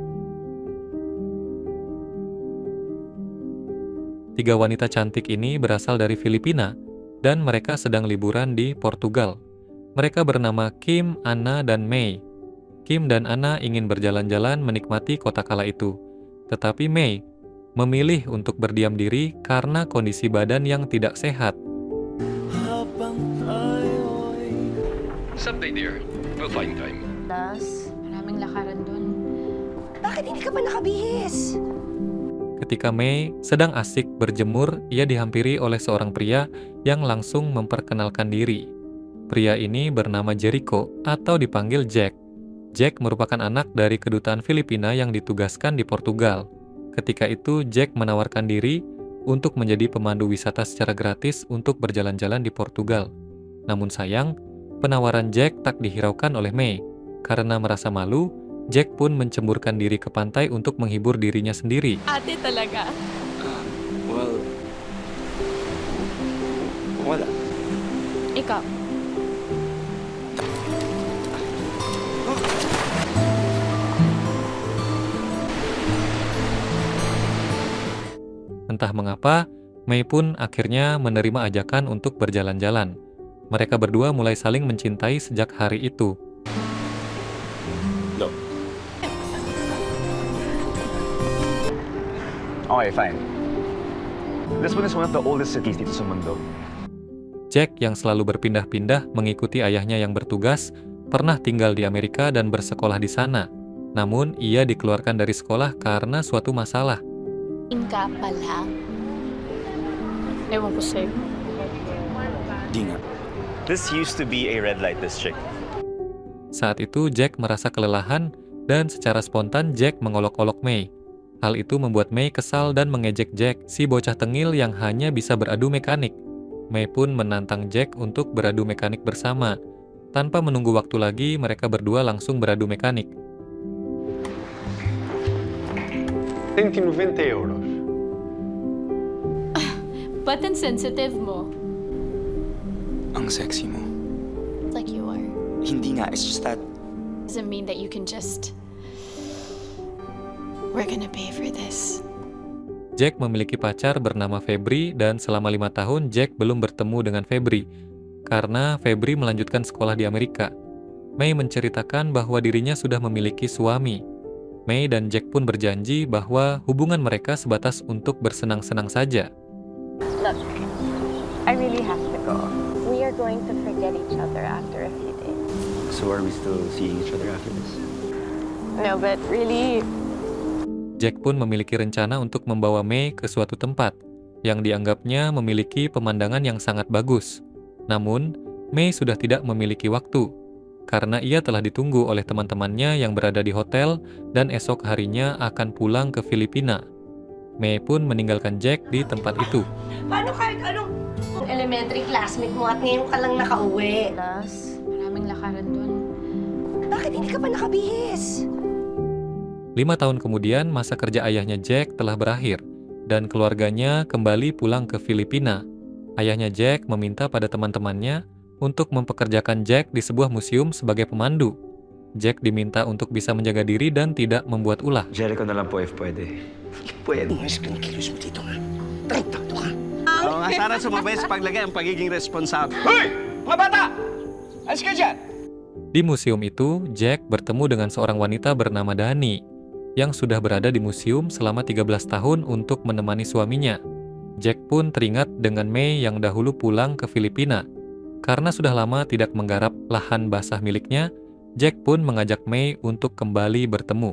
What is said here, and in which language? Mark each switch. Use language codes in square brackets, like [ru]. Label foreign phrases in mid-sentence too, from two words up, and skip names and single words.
[id] Tiga wanita cantik ini berasal dari Filipina, dan mereka sedang liburan di Portugal. Mereka bernama Kim, Anna, dan May. Kim dan Anna ingin berjalan-jalan menikmati kota kala itu. Tetapi May memilih untuk berdiam diri karena kondisi badan yang tidak sehat. [en] Someday, dear. We'll find time. [tl] Plus, maraming lakaran dun. Bakit hindi ka pa nakabihis? [id] Ketika May sedang asik berjemur, ia dihampiri oleh seorang pria yang langsung memperkenalkan diri. Pria ini bernama Jericho atau dipanggil Jack. Jack merupakan anak dari kedutaan Filipina yang ditugaskan di Portugal. Ketika itu, Jack menawarkan diri untuk menjadi pemandu wisata secara gratis untuk berjalan-jalan di Portugal. Namun sayang, penawaran Jack tak dihiraukan oleh May. Karena merasa malu, Jack pun mencemburkan diri ke pantai untuk menghibur dirinya sendiri. [tl] Ate talaga. Well, wala. Ikaw. [id] Entah mengapa, May pun akhirnya menerima ajakan untuk berjalan-jalan. Mereka berdua mulai saling mencintai sejak hari itu. [en] No. Okay, fine. Lisbon is one of the oldest cities [tl] dito sa mundo. [id] Jack yang selalu berpindah-pindah mengikuti ayahnya yang bertugas, pernah tinggal di Amerika dan bersekolah di sana. Namun, ia dikeluarkan dari sekolah karena suatu masalah. [tl] Inka pala. Ewan ko sa'yo. Di nga. [en] This used to be a red light district. [id] Saat itu, Jack merasa kelelahan dan secara spontan Jack mengolok-olok May. Hal itu membuat May kesal dan mengejek Jack, si bocah tengil yang hanya bisa beradu mekanik. May pun menantang Jack untuk beradu mekanik bersama. Tanpa menunggu waktu lagi, mereka berdua langsung beradu mekanik. [en] 190 euros. [tl] Ba't ang sensitive mo? Ang sexy mo. [en] Like you are. [tl] Hindi nga, [en] it's just that Doesn't mean that you can just... We're gonna pay for this. [id] Jack memiliki pacar bernama Febri dan selama 5 tahun Jack belum bertemu dengan Febri karena Febri melanjutkan sekolah di Amerika. May menceritakan bahwa dirinya sudah memiliki suami. May dan Jack pun berjanji bahwa hubungan mereka sebatas untuk bersenang-senang saja. [en] Look, I really have to go. We are going to forget each other after a few days. So are we still seeing each other after this? No, but really, [id] Jack pun memiliki rencana untuk membawa May ke suatu tempat yang dianggapnya memiliki pemandangan yang sangat bagus. Namun, May sudah tidak memiliki waktu karena ia telah ditunggu oleh teman-temannya yang berada di hotel dan esok harinya akan pulang ke Filipina. May pun meninggalkan Jack di tempat itu. [tl] Paano kahit anong elementary classmate mo at ngayon ka lang nakauwi? Plus, maraming lakaran dun. Bakit hindi ka pa nakabihis? [id] 5 tahun kemudian, masa kerja ayahnya Jack telah berakhir, dan keluarganya kembali pulang ke Filipina. Ayahnya Jack meminta pada teman-temannya untuk mempekerjakan Jack di sebuah museum sebagai pemandu. Jack diminta untuk bisa menjaga diri dan tidak membuat ulah. [tl] Jericho na lang po if pwede. Pwede. Umayos ka ng kilos mo dito nga. Tarantado ka. Oo nga, sana sumabay sa paglagay ang pagiging responsable. Hoy! Mga bata! Alis ka dyan! [id] Di museum itu, Jack bertemu dengan seorang wanita bernama Dani, yang sudah berada di museum selama 13 tahun untuk menemani suaminya. Jack pun teringat dengan May yang dahulu pulang ke Filipina. Karena sudah lama tidak menggarap lahan basah miliknya, Jack pun mengajak May untuk kembali bertemu.